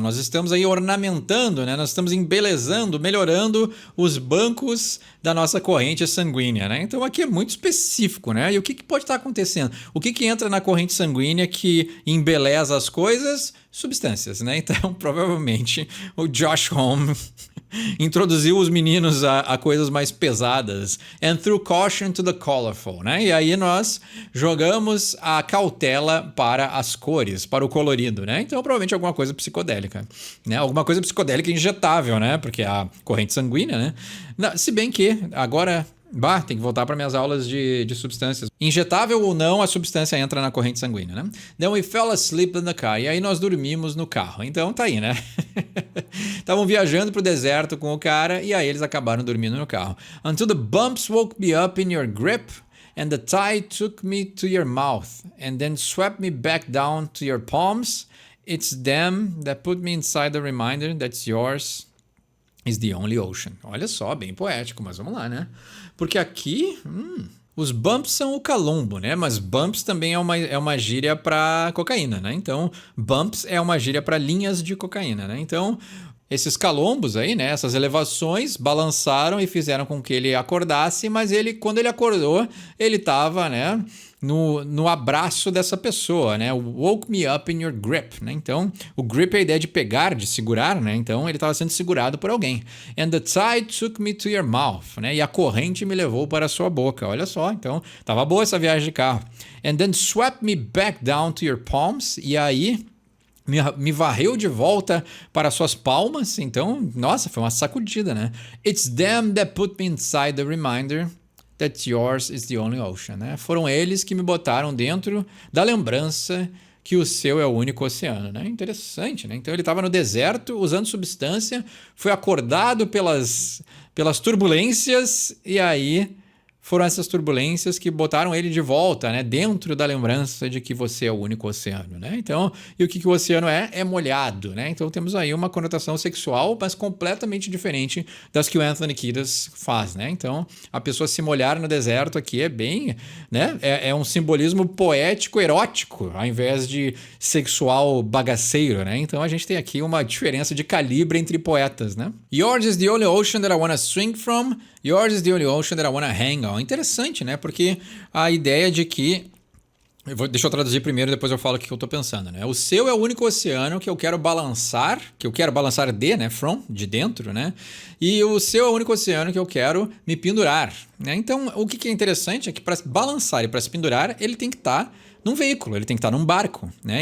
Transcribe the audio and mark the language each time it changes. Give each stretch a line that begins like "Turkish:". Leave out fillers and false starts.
Portuguese: Nós estamos aí ornamentando, né? Nós estamos embelezando, melhorando os bancos da nossa corrente sanguínea, né? Então aqui é muito específico, né? E o que pode estar acontecendo? O que entra na corrente sanguínea que embeleza as coisas? Substâncias, né? Então, provavelmente, o Josh Homme introduziu os meninos a coisas mais pesadas.
English: And threw caution to the colorful, né?
Portuguese: E aí nós jogamos a cautela para as cores, para o colorido, né? Então, provavelmente alguma coisa psicodélica, né? Alguma coisa psicodélica injetável, né? Porque a corrente sanguínea, né? Se bem que agora tem que voltar para minhas aulas de substâncias. Injetável ou não, a substância entra na corrente sanguínea, né?
English: Then we fell asleep in the car.
Portuguese: E aí nós dormimos no carro. Então tá aí, né? Estavam viajando pro deserto com o cara e aí eles acabaram dormindo no carro.
English: Until the bumps woke me up in your grip and the tide took me to your mouth and then swept me back down to your palms. It's them that put me inside the reminder that's yours is the only ocean.
Portuguese: Olha só, bem poético, mas vamos lá, né? Porque aqui, os bumps são o calombo, né? Mas bumps também é uma gíria para cocaína, né? Então, bumps é uma gíria para linhas de cocaína, né? Então, esses calombos aí, né? Essas elevações balançaram e fizeram com que ele acordasse, mas ele, quando ele acordou, ele estava, né? No abraço dessa pessoa, né?
English: Woke me up in your grip, né?
Portuguese: Então, o grip é a ideia de pegar, de segurar, né? Então, ele estava sendo segurado por alguém.
English: And the tide took me to your mouth,
Portuguese: né? E a corrente me levou para a sua boca. Olha só, então, tava boa essa viagem de carro.
English: And then swept me back down to your palms.
Portuguese: E aí me varreu de volta para suas palmas. Então, nossa, foi uma sacudida, né?
English: It's them that put me inside the reminder that yours is the only ocean, né?
Portuguese: Foram eles que me botaram dentro da lembrança que o seu é o único oceano, né? Interessante, né? Então ele estava no deserto usando substância, foi acordado pelas turbulências e aí foram essas turbulências que botaram ele de volta, né? Dentro da lembrança de que você é o único oceano, né? Então, e o que o oceano é? É molhado, né? Então temos aí uma conotação sexual, mas completamente diferente das que o Anthony Kiedis faz, né? Então, a pessoa se molhar no deserto aqui é bem, né? É um simbolismo poético, erótico, ao invés de sexual bagaceiro, né? Então a gente tem aqui uma diferença de calibre entre poetas, né?
English: Yours is the only ocean that I wanna swing from. Yours is the only ocean that I wanna hang on.
Portuguese: Interessante, né? Porque a ideia de que... Deixa eu traduzir primeiro, depois eu falo o que eu tô pensando, né? O seu é o único oceano que eu quero balançar de, né? From, de dentro, né? E o seu é o único oceano que eu quero me pendurar, né? Então, o que é interessante é que para balançar e para se pendurar, ele tem que estar num veículo, ele tem que estar num barco, né?